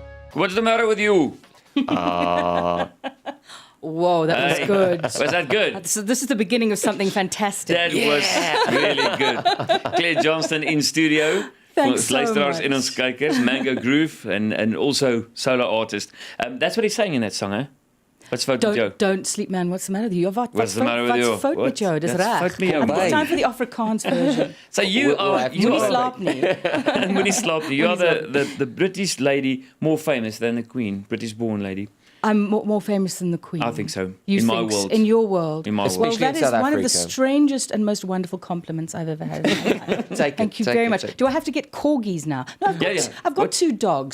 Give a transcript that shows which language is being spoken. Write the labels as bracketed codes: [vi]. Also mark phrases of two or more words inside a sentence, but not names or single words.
[en] What's the matter with you? Whoa, that was good. Was that good? So this is the beginning of something fantastic. That was really good. Claire Johnston in studio. Thanks so luisteraars much. [af] en ons kykers, [en] Mango Groove and also solo artist. That's what he's saying in that song, hè? [af] Wat's fout met jou? [en] Don't sleep, man. What's the matter with you? What's the matter with you? [af] What's fout met jou? Dis That's reg. fout met jou. [en] I've got time for the Afrikaans version. So you are [af] Moenie slaap nie. Moenie slaap nie. [en] You are the British lady more famous than the Queen, British born lady. I'm more famous than the Queen. I think so. You in think my world. In your world. In my world. Well, Especially that in is South one of the Africa. strangest and most wonderful compliments I've ever had in my life. Thank you very much. Do I have to get corgis now? No, I've got two dogs.